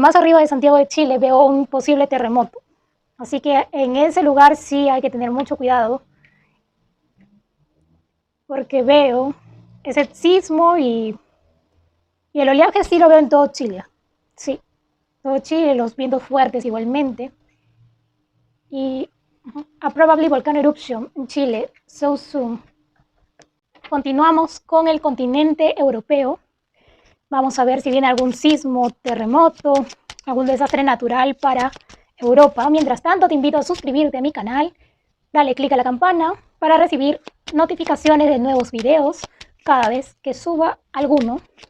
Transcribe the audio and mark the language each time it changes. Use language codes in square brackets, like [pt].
[es] Más arriba de Santiago de Chile veo un posible terremoto. Así que en ese lugar sí hay que tener mucho cuidado. Porque veo ese sismo y el oleaje sí lo veo en todo Chile. Sí, todo Chile, los vientos fuertes igualmente. [en] Y a probably volcano eruption en Chile, so soon. [es] Continuamos con el continente europeo. Vamos a ver si viene algún sismo, terremoto, algún desastre natural para Europa. Mientras tanto, te invito a suscribirte a mi canal, dale click a la campana para recibir notificaciones de nuevos videos cada vez que suba alguno.